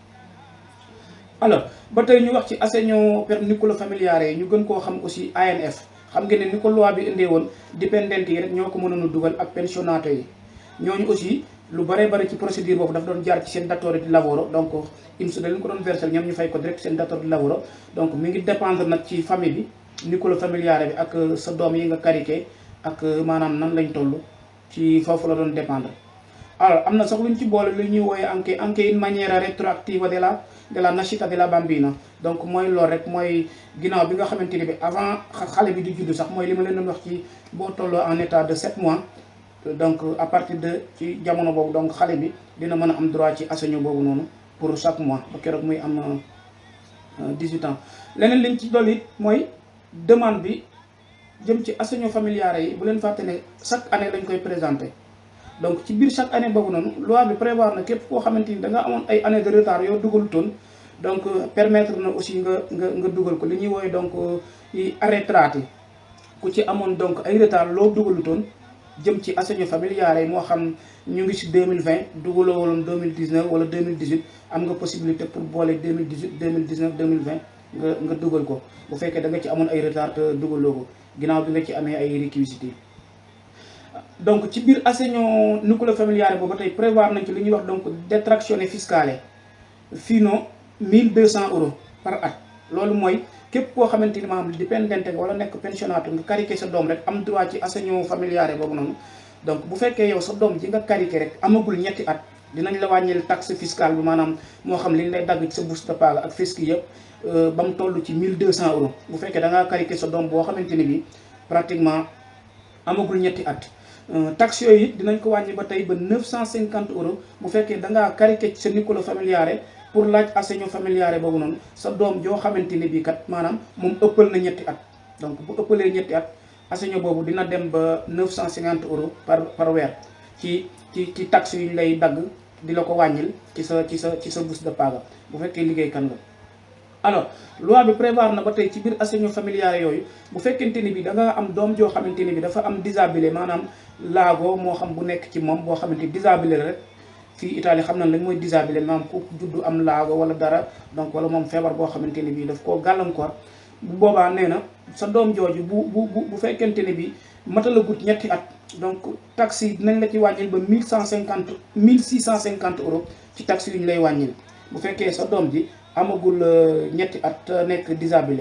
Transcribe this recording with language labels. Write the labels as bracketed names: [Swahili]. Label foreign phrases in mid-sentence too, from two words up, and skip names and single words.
[Wolof] alors ba tey ñu wax ci [Italian] assegno per nucleo familiare [Wolof] yi ñu gën koo xam aussi ANF. xam ngeen ne ni ko loi bi indee woon dipendenti yi rek ñoo ko mënoon a dugal ak pensionato yi ñooñu aussi lu bare bare ci procédure boobu daf doon jaar ci seen [Italian] datore di lavoro [Wolof] donc INPS da leen ko doon versel ñoom ñu fay ko direct seen [Italian] datore di lavoro. [Wolof] donc mi ngi dépendre nag ci famille bi [Italian] nucleo familiare [Wolof] bi ak sa doom yi nga karike ak maanaam nan lañ toll ci foofu la doon dépendre. alors am na sax luñ ci boole lu ñuy wooye [Italian] anche in maniera retroattiva della nascita della bambina. [Wolof] donc mooy loolu rek mooy ginnaaw bi nga xamante ni bi avant xale bi di juddu sax mooy li ma leen doon wax ci boo tolloo [French] en état de [Wolof] 7 mois. donc [French] à partir de [Wolof] ci jamono boobu donc xale bi dina mën a am droit ci assegno boobu noonu [French] pour chaque mois [Wolof] ba keroog muy am 18 ans. leneen liñ ci dolli it mooy demande bi jëm ci [Italian] assegno familiare [Wolof] yi bu leen fàtte ne [French] chaque année [Wolof] lañ koy présenté. donc ci biir [French] chaque année [Wolof] boobu noonu loi bi prévoir na képp koo xamante ni da nga amoon ay [French] année de retard [Wolof] yoo dugalutoon donc permettre na aussi nga dugal ko li ñuy woowee donc yi arretrati ku ci amoon donc ay retard loo dugalutoon jëm ci [Italian] assegno familiare [Wolof] yi moo xam ñu ngi si 2020 dugaloo woon 2019 wala 2018 am nga [French] possibilité pour [Wolof] boole 2018 2019 2020 nga dugal ko bu fekkee da nga ci amoon ay retard te dugaloo ko ginnaaw bi nga ci amee ay réquisites. donc ci biir [Italian] assegno nucleo familiare [Wolof] boobu tey prévoir nañ ci li ñuy wax donc [Italian] detrazione fiscale fino [Wolof] 1200 euros par at. loolu mooy képp koo xamante ni maanaam dipendente nga wala nekk pensionato nga karike sa doom rek am droit ci [Italian] assegno familiare [Wolof] boobu noonu. donc bu fekkee yow sa doom ji nga karike rek amagul ñetti at dinañ la wàññil [French] taxe fiscale [Wolof] bi maanaam moo xam li ñu lay dagg ci sa [Italian] busta paga [Wolof] ak fisc yëpp ba mu toll ci 1200 euros bu fekkee da ngaa karike sa doom boo xamante ni bi pratiquement amagul ñetti at. taxe yooyu it dinañ ko wàññi ba tey ba 950 euros bu fekkee da ngaa karike sa [Italian] nucleo familiare [Wolof] pour laaj [Italian] assegno familiare [Wolof] boobu noonu sa doom joo xamante ni bii kat maanaam moom ëppal na ñetti at. donc bu ëppalee ñetti at assegno boobu dina dem ba 950 euros par weer ci taxe yu ñu lay dagg di la ko wàññil ci sa [Italian] busta paga [Wolof] bu fekkee liggéey kan nga. alors loi bi prévoir na ba tey ci biir [Italian] assegno familiare [Wolof] yooyu bu fekkente ni bi da nga am doom joo xamante ni bi dafa am disabile maanaam laago moo xam bu nekk ci moom boo xamante disabile la rek fii Italie xam nañ lañ mooy disabile maanaam ku juddu am laago wala dara donc wala moom feebar boo xamante ni bi daf koo gàllankoor bu boobaa nee na sa doom jooju bu fekkente ni bi matalagut ñetti at donc taxe yi dinañ la ci wàññil ba 1650 euros ci taxe yu ñu lay wàññil bu fekkee sa doom ji amagul ñetti at nekk disabile.